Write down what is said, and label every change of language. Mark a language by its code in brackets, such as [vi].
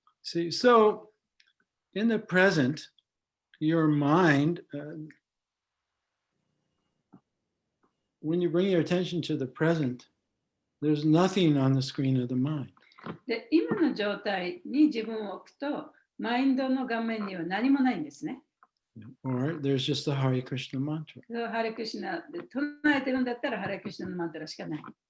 [en] See, so in the present, your mind, when you bring your attention to the present, there's nothing on the screen of the mind. [ja] で、今の状態に自分を置くと、マインドの画面には何もないんですね。 [en] Or there's just the Hare Krishna mantra. [ja] ハレクシナで唱えてるんだったらハレクシナのマントラしかない。